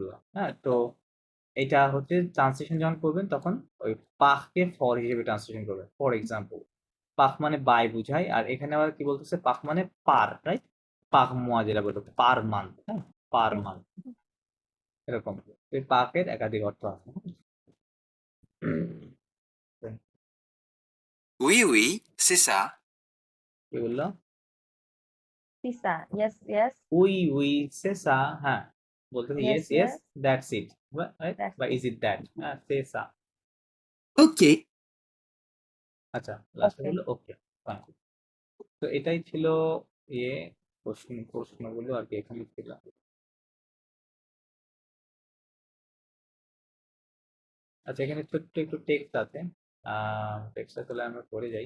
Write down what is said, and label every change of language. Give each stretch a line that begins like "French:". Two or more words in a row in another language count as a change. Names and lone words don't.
Bangla: হ্যাঁ তো এটা হচ্ছে ট্রান্সলেশন যখন করবেন তখন ওই পাককে ফর হিসেবে ট্রান্সলেশন করবেন,
English: for example.
Bangla: পাক মানে বাই বুঝায়, আর এখানে আবার কি বলতেছে? পাক মানে পার, রাইট?
French: par mois
Bangla: যেটা বলতো
English: per month,
Bangla: হ্যাঁ
English: per month
Bangla: এরকম। এই পাকের একাধিক অর্থ আছে।
French: Oui, oui, c'est ça.
Bangla: কি বললো?
French: c'est ça
English: yes yes
French: oui c'est ça,
Bangla: হ্যাঁ বলতে
English: Yes, yes yes yes. that's it, right That's
Bangla: বা
English: it. is it that,
Bangla: হ্যাঁ সেসা।
English: Ok.
Bangla: আচ্ছা লাস্টে
English: Okay.
Bangla: বললো
English: okay, fine.
Bangla: তো এটাই ছিল ইয়ে প্রশ্নগুলো আর কি এখানে ছিল। আচ্ছা এখানে ছোট্ট একটু টেক্সট আছে, টেক্সটটা তাহলে আমরা পড়ে যাই।